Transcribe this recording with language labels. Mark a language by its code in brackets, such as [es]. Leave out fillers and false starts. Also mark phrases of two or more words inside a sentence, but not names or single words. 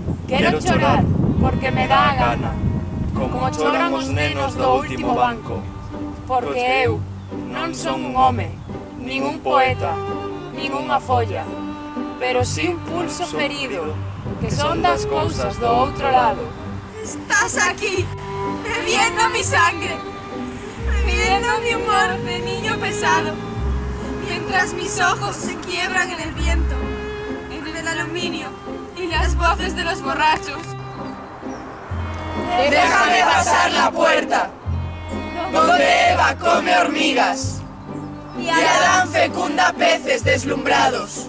[gl] Quero chorar porque me dá a gana, como choran os nenos do último banco, porque eu non son un home, nin un poeta, nin unha folla, pero si un pulso ferido, que son das cousas do outro lado. [es] Estás aquí, bebiendo mi sangre, bebiendo mi humor de niño pesado, mientras mis ojos se quiebran en el viento, en el aluminio y las voces de los borrachos. Déjame pasar la puerta, donde Eva come hormigas y Adán fecunda peces deslumbrados.